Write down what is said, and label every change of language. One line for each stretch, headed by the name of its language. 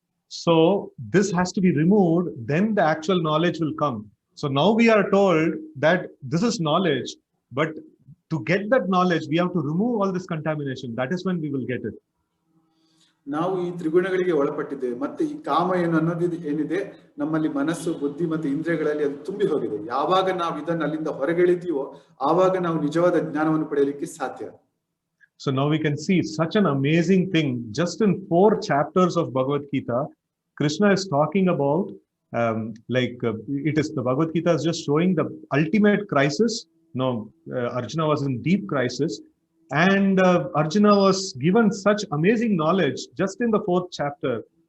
English: So this has to be removed, then the actual knowledge will come. So now we are told that this is knowledge, but to get that knowledge, we have to remove all this contamination. That is when we will get it.
Kannada: ನಾವು ಈ ತ್ರಿಗುಣಗಳಿಗೆ ಒಳಪಟ್ಟಿದ್ದೇವೆ. ಮತ್ತೆ ಈ ಕಾಮ ಅನ್ನೋದು ಏನಿದೆ ನಮ್ಮಲ್ಲಿ ಮನಸ್ಸು, ಬುದ್ಧಿ ಮತ್ತು ಇಂದ್ರಿಯಗಳಲ್ಲಿ ಅದು ತುಂಬಿ ಹೋಗಿದೆ. ಯಾವಾಗ ನಾವು ಇದನ್ನು ಅಲ್ಲಿಂದ ಹೊರಗೆಳಿತೀವೋ ಆವಾಗ ನಾವು ನಿಜವಾದ ಜ್ಞಾನವನ್ನು ಪಡೆಯಲಿಕ್ಕೆ ಸಾಧ್ಯ.
English: So now we can see such an amazing thing. Just in 4 chapters of Bhagavad Gita, Krishna is talking about it is the Bhagavad Gita is just showing the ultimate crisis. No, Arjuna was in deep crisis. And Arjuna was given such amazing knowledge just in the 4th chapter.